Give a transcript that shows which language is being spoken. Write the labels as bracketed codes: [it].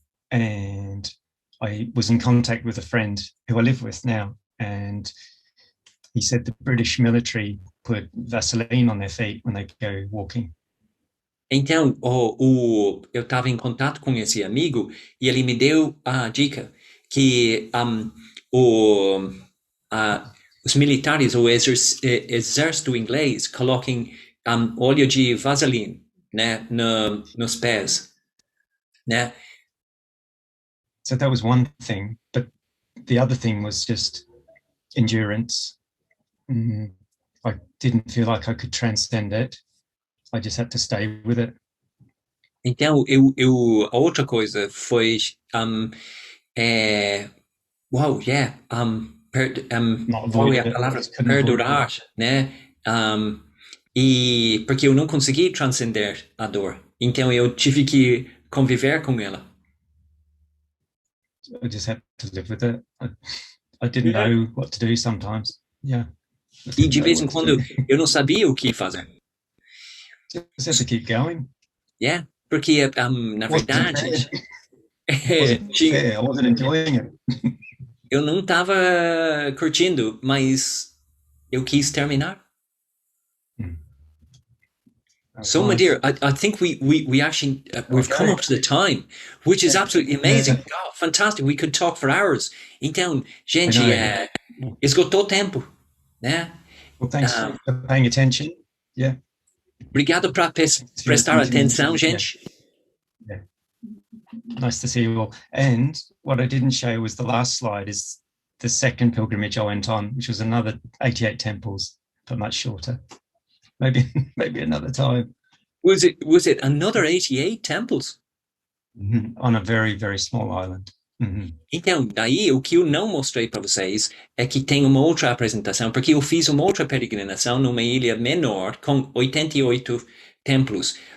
[en] And I was in contact with a friend who I live with now, and he said the British military put Vaseline on their feet when they go walking. [pt] Então, eu estava em contato com esse amigo e ele me deu a dica que os militares, o exército inglês, coloquem óleo de vaseline, né, nos pés, né? [en] So that was one thing, but the other thing was just endurance. I didn't feel like I could transcend it. I just had to stay with it. [pt] Então, a outra coisa foi, qual é a palavra? Perdurar, né? E porque eu não consegui transcender a dor. Então, eu tive que conviver com ela. [en] I just had to live with it. I didn't know what to do sometimes. Yeah. [pt] E de vez em quando eu não sabia o que fazer. [en] Just had to keep going. [pt] Yeah, porque na verdade [en] I wasn't enjoying it. [pt] Eu não estava curtindo, mas eu quis terminar. [en] So, my dear, I think we actually we've come up to the time, which is absolutely amazing. Oh, fantastic! We could talk for hours. [pt] Então, gente, esgotou o tempo, né? [en] Well, thanks for paying attention. Yeah. [pt] Obrigado por prestar atenção, gente. [en] Yeah. Nice to see you all. And what I didn't show was the last slide is the second pilgrimage I went on, which was another 88 temples, but much shorter. Maybe another time. Was it another 88 temples? On a very, very small island. [pt] Então, daí o que eu não mostrei para vocês é que tem uma outra apresentação, porque eu fiz uma outra peregrinação numa ilha menor com 88 templos.